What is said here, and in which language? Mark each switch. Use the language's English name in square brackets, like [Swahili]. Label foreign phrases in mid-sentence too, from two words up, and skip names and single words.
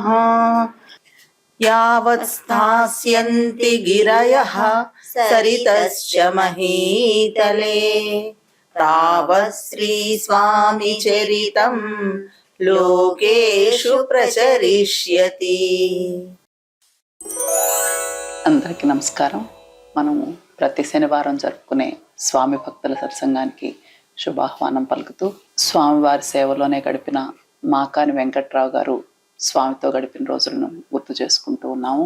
[Sanskrit] यावत् स्थास्यन्ति गिरयः सरितश्च महीतले तावत् श्रीस्वामिचरितं लोकेषु प्रचरिष्यति। [Telugu] అందరికీ నమస్కారం. మనము ప్రతి శనివారం జరుపుకునే స్వామి భక్తుల సత్సంగానికి శుభాహ్వానం పలుకుతూ స్వామివారి సేవలోనే గడిపిన మాకాని వెంకట్రావు గారు స్వామితో గడిపిన రోజులను గుర్తు చేసుకుంటూ ఉన్నాము.